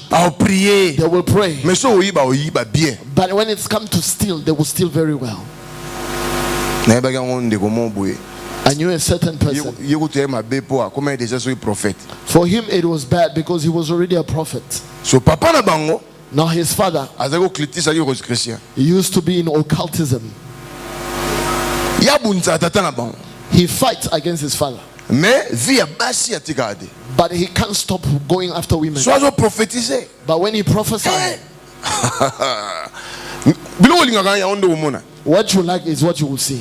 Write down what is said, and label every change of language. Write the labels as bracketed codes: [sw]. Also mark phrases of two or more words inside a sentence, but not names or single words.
[en] They will pray. But when it's come to steal, they will steal very well. I knew a certain person. For him it was bad because he was already a prophet. [ln] So papa na bango, [en] now his father, he used to be in occultism. He fights against his father. But he can't stop going after women. But when he prophesied, what you like is what you will see.